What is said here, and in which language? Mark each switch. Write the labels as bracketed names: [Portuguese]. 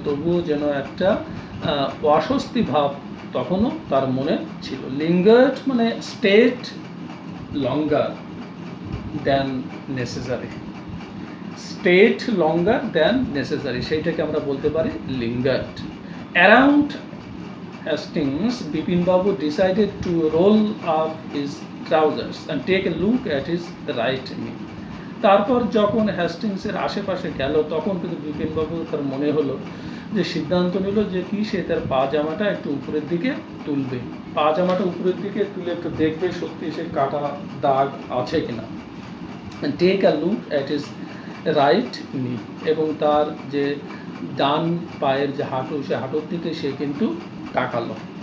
[Bangla] তবুও যেন একটা অস্বস্তি ভাব তখনও তার মনে ছিল। [English] lingered মানে stayed longer than necessary, stayed longer than necessary, [Bangla] সেইটাকে আমরা বলতে পারি [English] Lingered. Around Hastings, Bipin Babu decided to roll up his trousers and take a look at his right knee. [Bangla] তারপর যখন হ্যাস্টিংসের আশেপাশে গেল তখন কিন্তু বিপিনবাবু তার মনে হলো যে সিদ্ধান্ত নিল যে কি সে তার পাজামাটা একটু উপরের দিকে তুলবে, পাজামাটা উপরের দিকে তুলে একটু দেখবে সত্যি সে কাটা দাগ আছে কিনা। [English] take a look at his right knee, [Bangla] এবং তার যে ডান পায়ের যে হাঁটু সে হাঁটুর দিকে সে কিন্তু তাকালো।